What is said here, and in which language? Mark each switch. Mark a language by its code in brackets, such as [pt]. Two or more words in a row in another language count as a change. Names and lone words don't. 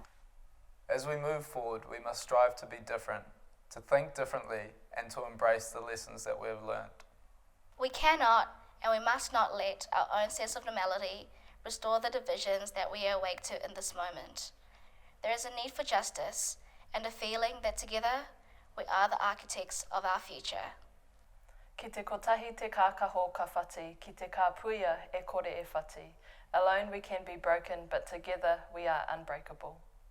[en] As we move forward, we must strive to be different, to think differently, and to embrace the lessons that we have learned. We cannot and we must not let our own sense of normality restore the divisions that we are awake to in this moment. There is a need for justice and a feeling that together we are the architects of our future. [mi] Ki te kotahi te kākaho ka whati, ki te kā puia e kore e whati. [en] Alone we can be broken, but together we are unbreakable.